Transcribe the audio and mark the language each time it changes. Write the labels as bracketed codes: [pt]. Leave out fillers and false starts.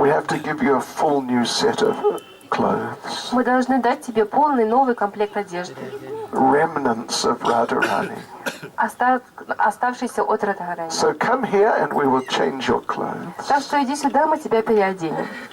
[en] We have to give you a full new set of clothes. [ru] Мы должны дать тебе полный новый комплект одежды, [en] Remnants of Radharani. [ru] оставшийся от Радхарани. [en] So come here and we will change your clothes. [ru] Так что иди сюда, мы тебя переоденем.